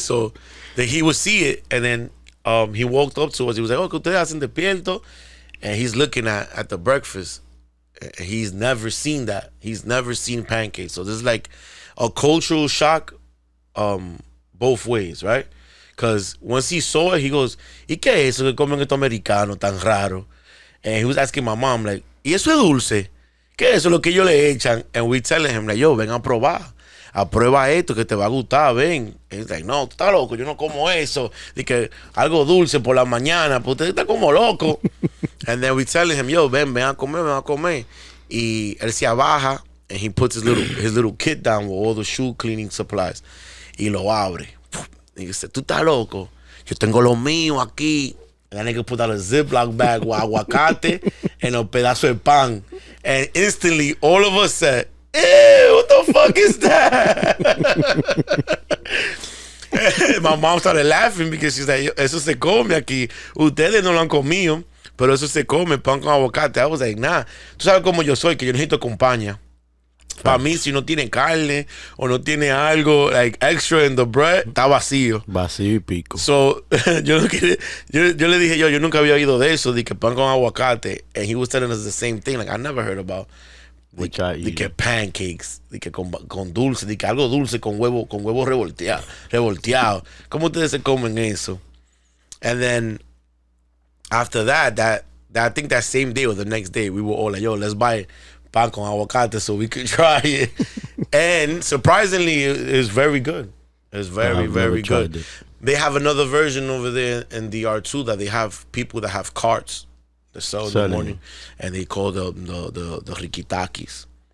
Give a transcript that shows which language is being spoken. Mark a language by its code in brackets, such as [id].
[en] So he would see it, and then he walked up to us. He was like, [es] "Oh, que ustedes hacen despierto?" [en] And he's looking at the breakfast. And he's never seen that. He's never seen pancakes. So this is like a cultural shock both ways, right? Because once he saw it, he goes, [es] ¿y qué es eso que comen estos americanos tan raro? [en] And he was asking my mom, like, [es] ¿y eso es dulce? ¿Qué es eso lo que ellos le echan? [en] And we telling him, like, yo, [es] ven a probar. Aprueba esto que te va a gustar, ven. [en] And he's like, [es] no, tú estás loco, yo no como eso. Dice algo dulce por la mañana, pues usted está como loco. [en] And then we telling him, yo, [es] ven a comer, ven a comer. Y él se abaja, [en] and he puts his little kit down with all the shoe cleaning supplies. [es] Y lo abre. Y dice, tú estás loco. Yo tengo lo mío aquí. [en] And that nigga put out a Ziploc bag with aguacate and a [es] pedazo de pan. [en] And instantly, all of us said, ew, what the fuck is that? My mom started laughing because she's like, [es] eso se come aquí. Ustedes no lo han comido, pero eso se come, pan con aguacate. [en] I was like, nah. [es] Tú sabes cómo yo soy, que yo necesito compañía. Para mí, si no tiene carne o no tiene algo [en] like extra in the bread, [es] está vacío. Vacío y pico. So, yo le dije, yo nunca había oído de eso, de que pan con aguacate. [en] And he was telling us the same thing. Like, I never heard about Which I [es] de [en] eat. [es] que pancakes, de que con dulce, de que algo dulce con huevo revolteado. ¿Cómo ustedes se comen eso? [en] And then, after that I think that same day or the next day, we were all like, yo, let's buy [es] pan con aguacate [en] so we could try it. And surprisingly, it's very good. It's very, very good. They have another version over there in the R2 that they have people that have carts that sell in the morning, and they call the rikitakis.